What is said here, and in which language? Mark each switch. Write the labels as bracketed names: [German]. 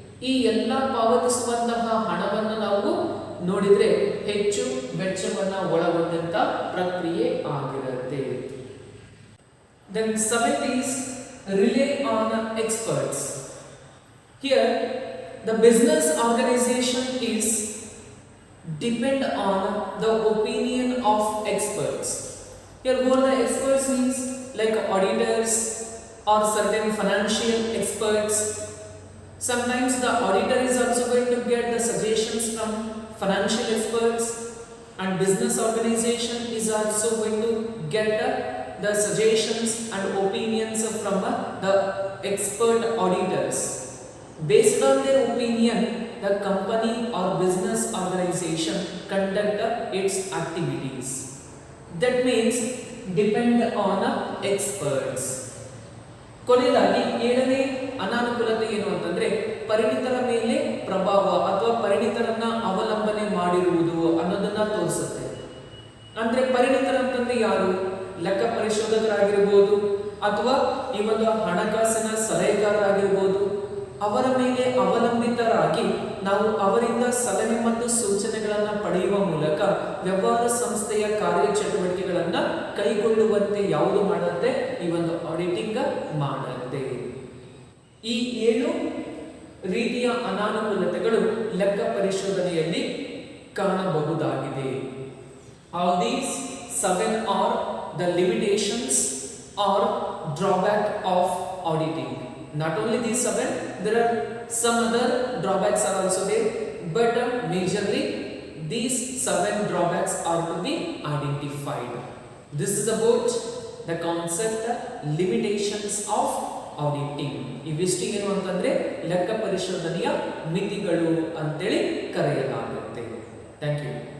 [Kannada] ಈ ಎಲ್ಲ ಪಾವತಿಸುವಂತಹ ಹಣವನ್ನ ನಾವು ನೋಡಿದ್ರೆ ಹೆಚ್ಚು ವೆಚ್ಚವನ್ನ ಒಳಗೊಂಡಂತ ಪ್ರಕ್ರಿಯೆ ಆಗಿರುತ್ತೆ. [English] Then seventh is rely on experts. Here the business organization is depend on the opinion of experts. Here who are the experts means like auditors or certain financial experts. Sometimes the auditor is also going to get the suggestions from financial experts, and business organization is also going to get the suggestions and opinions from the expert auditors. Based on their opinion, the company or business organization conduct its activities. That means depend on experts. [Kannada] ಕೊನೆಯದಾಗಿ ಏಳನೇ ಅನಾನುಕೂಲತೆ ಏನು ಅಂತಂದ್ರೆ ಪರಿಣಿತರ ಮೇಲೆ ಪ್ರಭಾವ ಅಥವಾ ಪರಿಣಿತರನ್ನ ಅವಲಂಬನೆ ಮಾಡಿರುವುದು ಅನ್ನೋದನ್ನ ತೋರಿಸುತ್ತೆ. ಅಂದ್ರೆ ಪರಿಣಿತರಂತಂದ್ರೆ ಯಾರು? ಲೆಕ್ಕ ಪರಿಶೋಧಕರಾಗಿರ್ಬೋದು ಅಥವಾ ಈ ಒಂದು ಹಣಕಾಸಿನ ಸಲಹೆಗಾರರಾಗಿರ್ಬೋದು. ಅವರ ಮೇಲೆ ಅವಲಂಬಿತರಾಗಿ ನಾವು ಅವರಿಂದ ಸಲಹೆ ಮತ್ತು ಸೂಚನೆಗಳನ್ನ ಪಡೆಯುವ ಮೂಲಕ ವ್ಯವಹಾರ ಸಂಸ್ಥೆಯ ಕಾರ್ಯಚಟುವಟಿಕೆಗಳನ್ನ ಕೈಗೊಳ್ಳುವಂತೆ ಯಾವುದು ಮಾಡುತ್ತೆ? ಈ ಒಂದು ಆಡಿಟಿಂಗ್ ಮಾಡುತ್ತೆ. ಈ 7 ರೀತಿಯ ಅನಾನುಕೂಲತೆಗಳು ಲೆಕ್ಕ ಪರಿಶೋಧನೆಯಲ್ಲಿ ಕಾಣಬಹುದಾಗಿದೆ. [English] All these 7 are the limitations or drawback of auditing. Not only these 7, there are some other drawbacks are also there, but majorly these 7 drawbacks are to be identified. This is about the concept limitations of auditing. [Kannada] ಇವಿಷ್ಟಿಗೆ ಏನು ಅಂತಂದ್ರೆ ಲೆಕ್ಕ ಪರಿಶೋಧನೆಯ ಮಿತಿಗಳು ಅಂತೇಳಿ ಕರೆಯಲಾಗುತ್ತೆ. [English] Thank you.